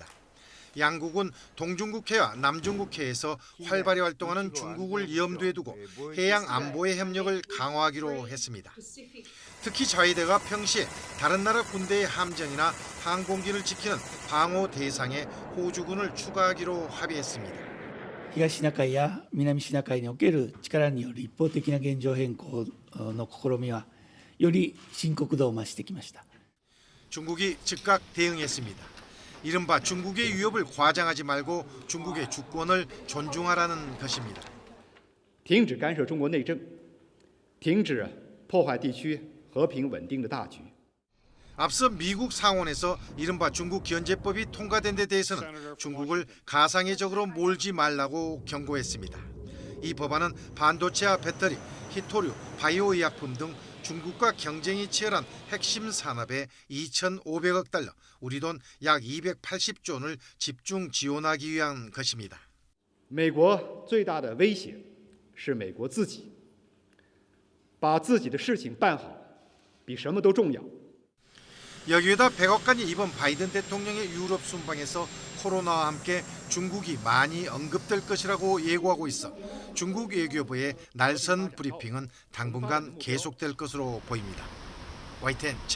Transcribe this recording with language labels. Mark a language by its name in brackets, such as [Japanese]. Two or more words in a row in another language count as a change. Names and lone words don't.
[Korean] 양국은 동중국해와 남중국해에서 활발히 활동하는 중국을 염두에 두고 해양 안보의 협력을 강화하기로 했습니다. 특히 자위대가 평시에 다른 나라 군대의 함정이나 항공기를 지키는 방호 대상에 호주군을 추가하기로 합의했습니다. [Japanese] 東シナ海や南シナ海における力による一方的な現状変更の試みはより深刻度を増してきました. [Korean] 중국이 즉각 대응했습니다. 이른바 중국의 위협을 과장하지 말고 중국의 주권을 존중하라는 것입니다. [Chinese] 停止干涉中国内政，停止破坏地区和平稳定的大局. [Korean] 앞서 미국 상원에서 이른바 중국 견제법이 통과된 데 대해서는 중국을 가상의 적으로 몰지 말라고 경고했습니다. 이 법안은 반도체와 배터리, 히토류, 바이오 의약품 등 중국과 경쟁이 치열한 핵심 산업에 2,500억 달러, 우리 돈 약 280조 원을 집중 지원하기 위한 것입니다. [Chinese] 美国最大的威胁是美国自己，把自己的事情办好，比什么都重要。 [Korean] 여기에다 백악관이 이번 바이든 대통령의 유럽 순방에서 코로나와 함께 중국이 많이 언급될 것이라고 예고하고 있어 중국 외교부의 날선 브리핑은 당분간 계속될 것으로 보입니다.